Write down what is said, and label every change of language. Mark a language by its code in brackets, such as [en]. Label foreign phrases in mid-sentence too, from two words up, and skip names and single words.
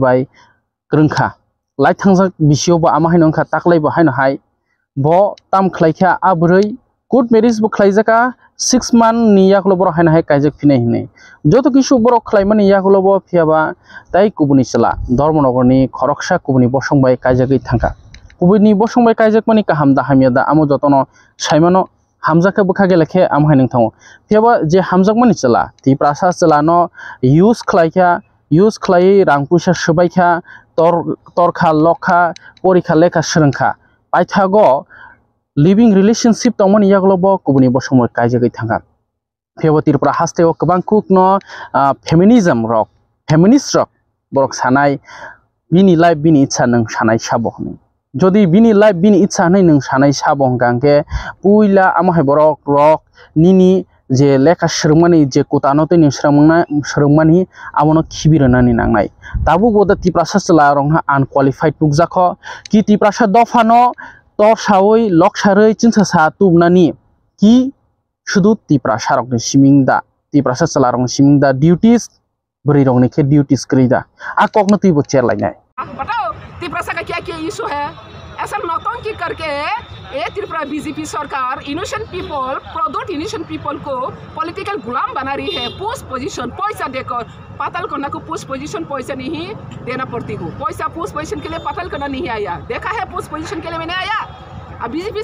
[trp] bai krungkha lai thangjak bisio ba ama hai nongkha taklai ba haino hai bo tam khlaikha abrui [en] court marriage [trp] bo khlaijaka 6 month ni yaklo boro haina hai kaijak phine hine joto kisu boro khlaimani yaklo bo phiaba tai kubuni chela Dharmanagar ni Khoroksha kubuni bosongbai kaijagui thangka kubuni bosongbai kaijak mani kahamda hamyada amo jotono saimano hamjaka bukha gelekhe am haineng thango phiaba je hamjak mani chela Tiprasha chela [en] no use [trp] khlai rangpusa subaikha torkha lokha porikha lekha srengkha paithago [en] living relationship [trp] tongmani yaklo bo kubuni bosongbai kaijagui thangka phebo Tirpura hasteo kabangkuk no feminism rock feminist rock borok sanai bini life bini ichha nang sanai sabo hni jodi bini life bini ichha nei nang sanai sabo hangke puila ama hai borok rock nini je lekha srungmani je kutano te ning srungmani amono khibirana ni nangnai tabu boda Tiprasha chela rongha unqualified tukjakho ki Tiprasha dofano tor sawoi loksaroi chinsa sa tubnani ki sudu Tiprasha rok ni simingda Tiprasha chela rong simingda duties beri rong ni ke duties krida akok no tibo chair lainai [hi] बताओ Tiprasha का क्या क्या इशू है ऐसा नौटंकी करके ये त्रिपुरा बीजेपी सरकार [en] innocent people product innocent people [hi] को पॉलिटिकल गुलाम बना रही है [en] post position [hi] पैसा देकर पाताल कन्या को पोस्ट पोजीशन पैसा नहीं देना पड़ती हो पैसा [en] post position [hi] के लिए पाताल कन्या नहीं आया देखा है [en] post position [hi] के लिए मैंने आया अब बीजेपी